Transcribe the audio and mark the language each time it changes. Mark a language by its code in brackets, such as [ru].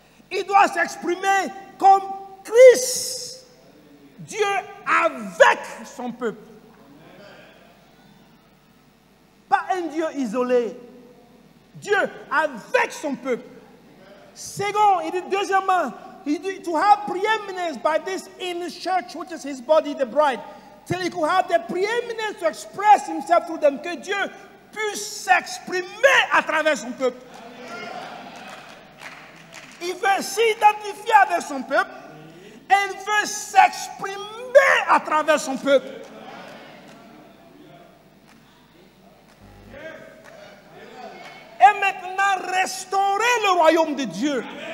[fr] Il doit s'exprimer comme Christ, Dieu avec son peuple. Pas un Dieu isolé, Dieu avec son peuple. Second, il dit deuxièmement, il dit [en] to have preeminence by this in his church, which is his body, the bride, till he could have the preeminence to express himself through them, [fr] que Dieu puisse s'exprimer à travers son peuple. Il veut s'identifier avec son peuple et il veut s'exprimer à travers son peuple. Et maintenant, restaurer le royaume de Dieu.